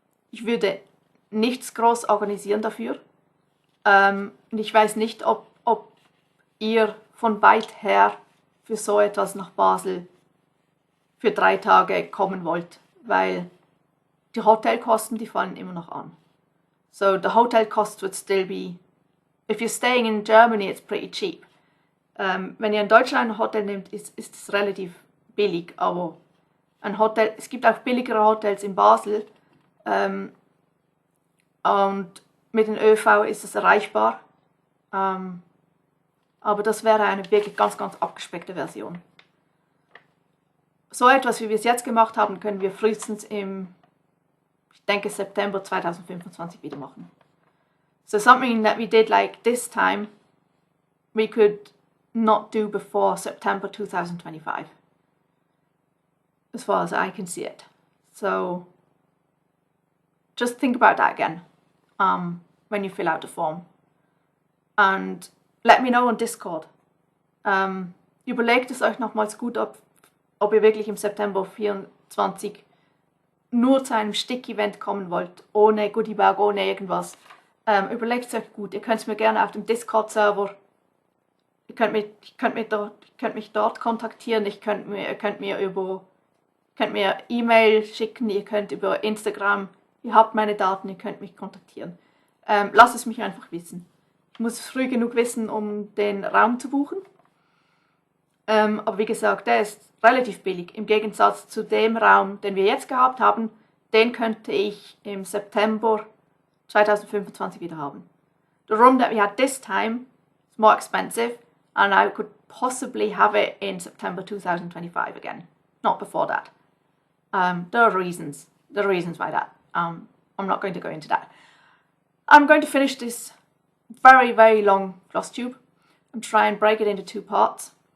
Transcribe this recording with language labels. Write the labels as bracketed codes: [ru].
[de] Ich würde nichts groß organisieren dafür. Und ich weiß nicht, ob ihr von weit her für so etwas nach Basel für 3 Tage kommen wollt, weil die Hotelkosten, die fallen immer noch an. [en] So the hotel cost would still be, if you're staying in Germany, it's pretty cheap. [de] Wenn ihr in Deutschland ein Hotel nehmt, ist es relativ billig, aber es gibt auch billigere Hotels in Basel, und mit dem ÖV ist es erreichbar, aber das wäre eine wirklich ganz, ganz abgespeckte Version. So etwas, wie wir es jetzt gemacht haben, können wir frühestens ich denke, September 2025 wieder machen. [en] So something that we did like this time, we could not do before September 2025, as far as I can see it. So just think about that again when you fill out the form, and let me know on Discord. [de] Überlegt es euch nochmals gut, ob ihr wirklich im September 24 nur zu einem Stick-Event kommen wollt, ohne Goodiebag, ohne irgendwas. Überlegt es euch gut. Ihr könnt es mir gerne auf dem Discord-Server, ihr könnt mich dort kontaktieren, ihr könnt mir E-Mail schicken, ihr könnt über Instagram, ihr habt meine Daten, ihr könnt mich kontaktieren. Lasst es mich einfach wissen. Ich muss früh genug wissen, um den Raum zu buchen. Aber wie gesagt, der ist relativ billig. Im Gegensatz zu dem Raum, den wir jetzt gehabt haben, den könnte ich im September 2025 wieder haben. [en] The room that we had this time is more expensive, and I could possibly have it in September 2025 again. Not before that. There are reasons why that. I'm not going to go into that. I'm going to finish this very, very long Flosstube and try and break it into 2 parts.